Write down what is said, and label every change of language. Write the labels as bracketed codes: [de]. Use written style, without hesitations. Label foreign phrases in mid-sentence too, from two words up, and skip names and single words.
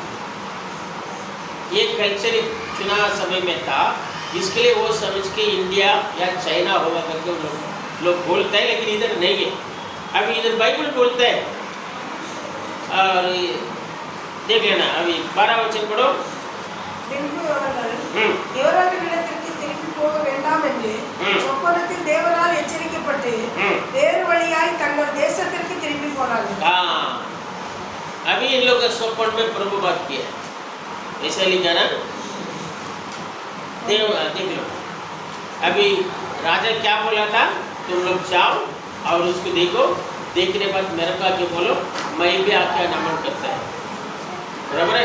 [hi] ये कल्चर चुना समय में था, इसके लिए वो समझ के इंडिया या चाइना होगा करके लोग बोलते हैं, लेकिन इधर नहीं है। अभी इधर बाइबल बोलते हैं, और देख लेना अभी 12 वचन पढ़ो। [ta] பின்பு அவர்கள் தேவராஜனிடத்திற்கு திரும்பி போக வேண்டாம் என்று சொப்பனத்தில் தேவனால் எச்சரிக்கப்பட்டு வேறு வழியாய் தங்கள் தேசத்திற்கு திரும்பி போனார்கள். [hi] हाँ, अभी इन लोग का स्वप्न में प्रभु बात किया, ऐसा लिखा ना, देख लो। अभी राजा क्या बोला था, तुम लोग जाओ और उसको देखो, देखने के बाद मेरे को आके बोलो, मैं भी आके नमन करता है, बराबर है।